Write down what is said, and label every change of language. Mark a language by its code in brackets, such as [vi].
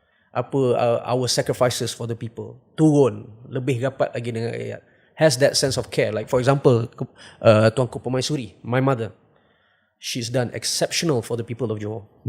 [en] Apa our sacrifices for the people. [ms] Turun lebih rapat lagi dengan rakyat. [en] Has that sense of care. Like for example, Tuanku Permaisuri, my mother. She's done exceptional for the people of Johor.